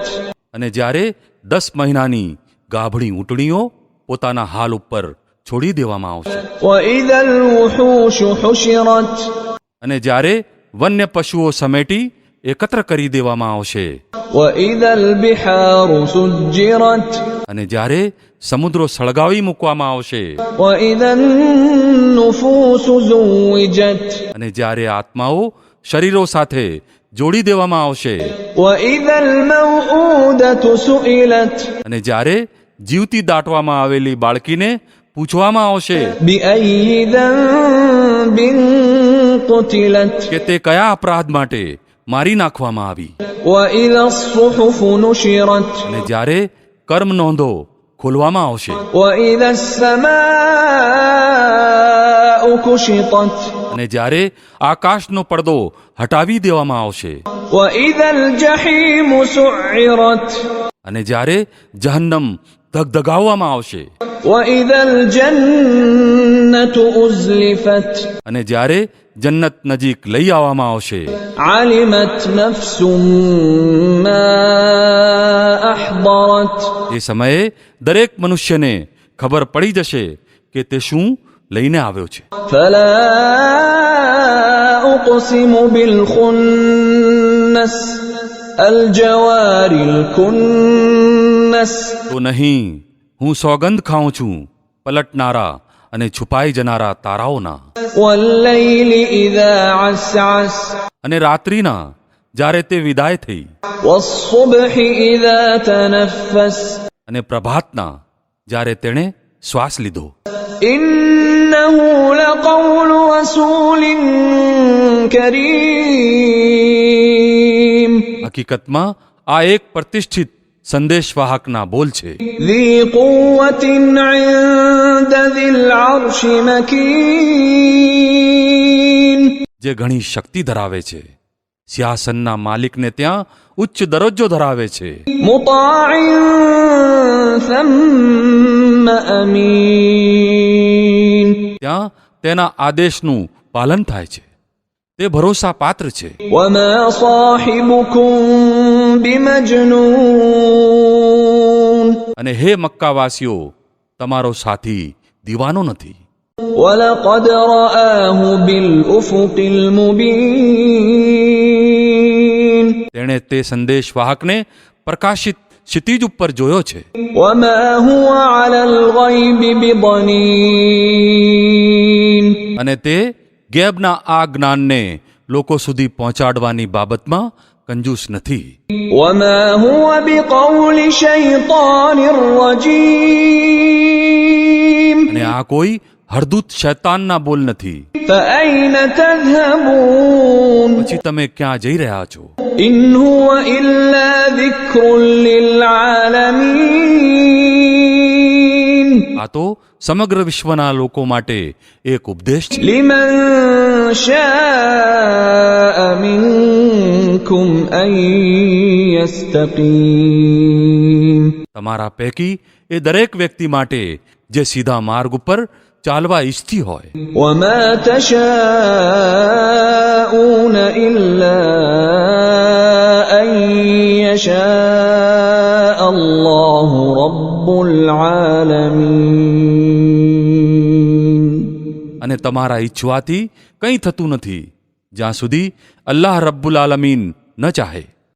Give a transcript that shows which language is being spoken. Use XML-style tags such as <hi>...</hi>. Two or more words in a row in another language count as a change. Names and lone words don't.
<gu>અને જ્યારે 10 મહિનાની ગાભણી ઊંટણીઓ પોતાના હાલ ઉપર છોડી દેવામાં આવશે.</gu> <ar>وإذا الوحوش حشرت.</ar> <gu>અને જ્યારે વન્ય પશુઓ સમેટી એકત્ર કરી દેવામાં આવશે.</gu> <ar>وإذا البحار سجرت.</ar> <gu>અને જ્યારે સમુદ્રો સળગાવી મૂકવામાં આવશે.</gu> <ar>وَإِذَا النُّفُوسُ زُوِّجَتْ.</ar> <gu>અને જ્યારે આત્માઓ શરીરો સાથે જોડી દેવામાં આવશે.</gu> <ar>وَإِذَا الْمَوْءُودَةُ سُئِلَتْ.</ar> <gu>અને જ્યારે જીવતી દાટવામાં આવેલી બાળકીને પૂછવામાં આવશે</gu> <ar>بِأَيِّ ذَنبٍ قُتِلَتْ.</ar> <gu>કે તે કયા અપરાધ માટે મારી નાખવામાં આવી.</gu> <ar>وَإِذَا الصُّحُفُ نُشِرَتْ.</ar> <gu>અને જ્યારે કર્મ નોંધો ખોલવામાં આવશે.</gu> <ar>وَإِذَا السَّمَاءُ كُشِطَتْ.</ar> <gu>અને જ્યારે આકાશનો પડદો હટાવી દેવામાં આવશે.</gu> <ar>وَإِذَا الْجَحِيمُ سُعِّرَتْ.</ar> <gu>અને જ્યારે જહન્નમ ધગધગાવવામાં આવશે.</gu> <ar>وَإِذَا الْجَنَّةُ أُزْلِفَتْ.</ar> <gu>અને જ્યારે જન્નત નજીક લઈ આવવામાં આવશે.</gu> <ar>عَلِمَتْ نَفْسٌ مَّا أَحْضَرَتْ.</ar> <gu>એ સમયે દરેક મનુષ્યને ખબર પડી જશે કે તે શું લઈને આવ્યો છે.</gu> <ar>فَلَا أُقْسِمُ بِالْخُنَّسِ. الْجَوَارِ الْكُنَّسِ.</ar> <gu>તો નહીં, હું સોગંદ ખાઉં છું પલટનારા અને છુપાઈ જનારા તારાઓના.</gu> <ar>وَاللَّيْلِ إِذَا عَسْعَسَ.</ar> <gu>અને રાત્રિના જ્યારે તે વિદાય થઈ.</gu> <ar>وَالصُّبْحِ إِذَا تَنَفَّسَ.</ar> <gu>અને પ્રભાતના જ્યારે તેણે શ્વાસ લીધો.</gu> <ar>إِنَّهُ لَقَوْلُ رَسُولٍ كَرِيمٍ.</ar> <gu>હકીકતમાં આ એક પ્રતિષ્ઠિત સંદેશવાહકના બોલ છે.</gu> <ar>ذِي قُوَّةٍ عِندَ ذِي الْعَرْشِ مَكِينٍ.</ar> <gu>જે ઘણી શક્તિ ધરાવે છે, સિંહાસનના માલિકને ત્યાં ઉચ્ચ દરજ્જો ધરાવે છે.</gu> <ar>مُطَاعٍ ثَمَّ أَمِينٍ.</ar> <gu>ત્યાં તેના આદેશનું પાલન થાય છે. તે ભરોસા પાત્ર છે.</gu> <ar>وَمَا صَاحِبُكُم بِمَجْنُونٍ.</ar> <gu>અને હે મક્કાવાસીઓ, તમારો સાથી દીવાનો નથી.</gu> <ar>وَلَقَدْ رَآهُ بِالْأُفُقِ الْمُبِينِ.</ar> <gu>તેણે તે સંદેશવાહકને પ્રકાશિત ક્ષિતિજ ઉપર જોયો છે.</gu> <ar>وَمَا هُوَ عَلَى الْغَيْبِ بِضَنِينٍ.</ar> <gu>અને તે ગેબના આ જ્ઞાનને લોકો સુધી પહોંચાડવાની બાબતમાં કંજૂસ નથી.</gu> <ar>وَمَا هُوَ بِقَوْلِ شَيْطَانٍ رَّجِيمٍ.</ar> <gu>અને આ કોઈ હરદૂત શૈતાનના બોલ નથી.</gu> <ar>فَأَيْنَ تَذْهَبُونَ.</ar> <gu>પછી તમે ક્યાં જઈ રહ્યા છો?</gu> <ar>إِنْ هُوَ إِلَّا ذِكْرٌ لِّلْعَالَمِينَ.</ar> <gu>આ તો સમગ્ર વિશ્વના લોકો માટે એક ઉપદેશ છે.</gu> <ar>لِمَن شَاءَ مِنكُمْ أَن يَسْتَقِيمَ.</ar> <gu>તમારા પૈકી એ દરેક વ્યક્તિ માટે જે સીધા માર્ગ ઉપર ચાલવા ઈચ્છતી હોય.</gu> <ar>وَمَا تَشَاءُونَ إِلَّا أَن يَشَاءَ اللَّهُ رَبُّ الْعَالَمِينَ.</ar> <gu>અને તમારા ઈચ્છવાથી કંઈ થતું નથી જ્યાં સુધી અલ્લાહ</gu> <ar>رب العالمين</ar> <gu>ન ચાહે.</gu>